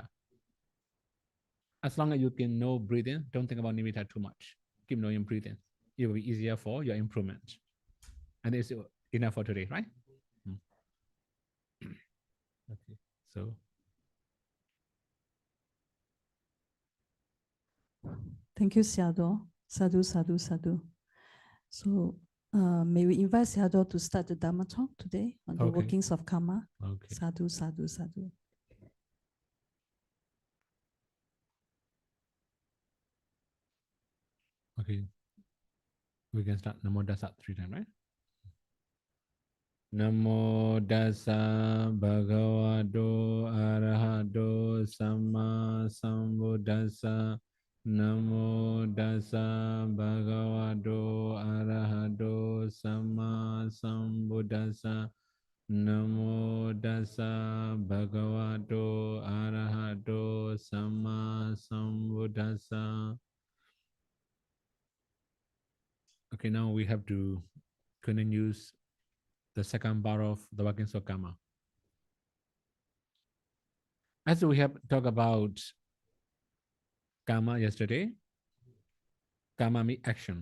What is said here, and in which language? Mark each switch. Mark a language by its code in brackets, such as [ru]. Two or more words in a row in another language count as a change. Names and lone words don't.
[en] As long as you can know breathing, don't think about nimitta too much. Keep knowing breathing. It will be easier for your improvement. And it's enough for today, right? Okay, so. Thank you, Sayadaw. [pi] Sadhu, sadhu, sadhu. [en] So may we invite Sayadaw to start the Dhamma talk today on the workings of Kamma. Okay. [pi] Sadhu, sadhu, sadhu. [en] Okay. We can start [pi] Namo Dasa [en] 3 times, right? [pi] Namo Dasa Bhagavato Arahato Samma Sambuddhassa. Namo Dasa Bhagavato Arahato Samma Sambuddhassa. Namo Dasa Bhagavato Arahato Samma Sambuddhassa. [en] Okay, now we have to continue the second part of the workings of Kamma. As we have talked about Kamma yesterday, Kamma means action.